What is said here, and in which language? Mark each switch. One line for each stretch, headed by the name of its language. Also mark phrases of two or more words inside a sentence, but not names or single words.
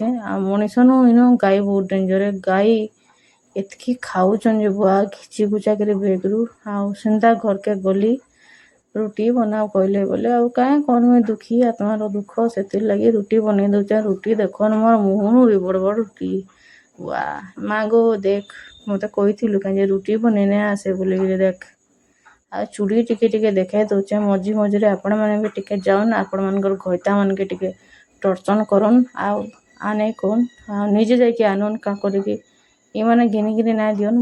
Sambalpuri: ଆଉ ମଣିଷ ନୁ ଇନ ଗାଈ ବହୁତ ଡେଞ୍ଜର। ଗାଈ ଏତିକି ଖାଉଛନ୍ ଯେ ବୁଆ ଘିଚି ଘୁଚା କରି ବେଗରୁ। ଆଉ ସେନ୍ତା ଘରକେ ଗଲି ରୁଟି ବନାଅ କହିଲେ ବୋଲେ ଆଉ କାଁ କରମି ଦୁଃଖୀ ଆତ୍ମାର ଦୁଃଖ, ସେଥିର୍ ଲାଗି ରୁଟି ବନେଇ ଦଉଛେ। ରୁଟି ଦେଖନ ମୋର ମୁହୁଁନୁ ବି ବଡ଼ ରୁଟି। ବା ମାଁ ଗୋ ଦେଖ ମତେ କହିଥିଲୁ କାଁ ଯେ ରୁଟି ବନେଇନେ ଆସେ ବୋଲିକିରି ଦେଖ। ଆଉ ଚୁଡ଼ି ଟିକେ ଦେଖାଇ ଦଉଛେ ମଝିରେ ଆପଣମାନେ ବି ଟିକେ ଯାଉନ୍, ଆପଣମାନଙ୍କର ଘଇତା ମାନକେ ଟିକେ ଟର୍ଚନ କରନ୍। ଆଉ ଆନେ କହୁନ୍ ଆଉ ନିଜେ ଯାଇକି ଆନୁନ୍ କାଁ କରିକି ଏମାନେ ଘିନିକିରି ନାଇଁ ଦିଅନ୍।